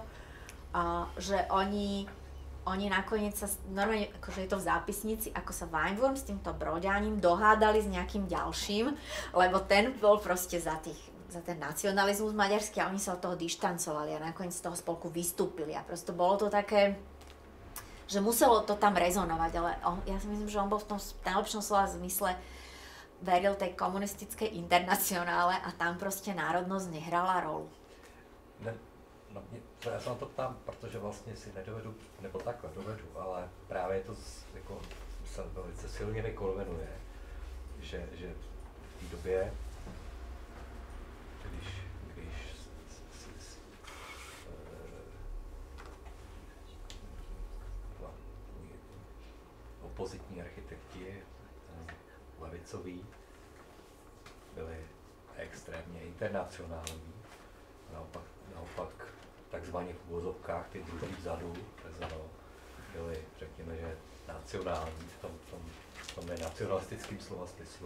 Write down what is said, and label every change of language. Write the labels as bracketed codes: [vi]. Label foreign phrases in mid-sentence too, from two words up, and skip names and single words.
[sk] Že oni nakoniec sa, normálne, akože je to v zápisnici, ako sa Weinwurm s týmto Broďaním dohádali s nejakým ďalším, lebo ten bol proste za ten nacionalizmus maďarský a oni sa od toho dištancovali a nakoniec z toho spolku vystúpili a prosto bolo to také, že muselo to tam rezonovať, ale ja si myslím, že on bol v tom najlepšom slova zmysle veril tej komunistickej internacionále a tam proste národnosť nehrala rolu. No, [cs] já se na to ptám, protože vlastně si nedovedu, nebo takhle dovedu, ale právě to jako, se velice silně vykonvenuje, že v té době, když opozitní architekti, levicoví, byli extrémně internacionální, naopak takzvaně v uvozovkách ty druhý vzadu, byli, řekněme, že nacionální v tom nacionalistickém slova smyslu.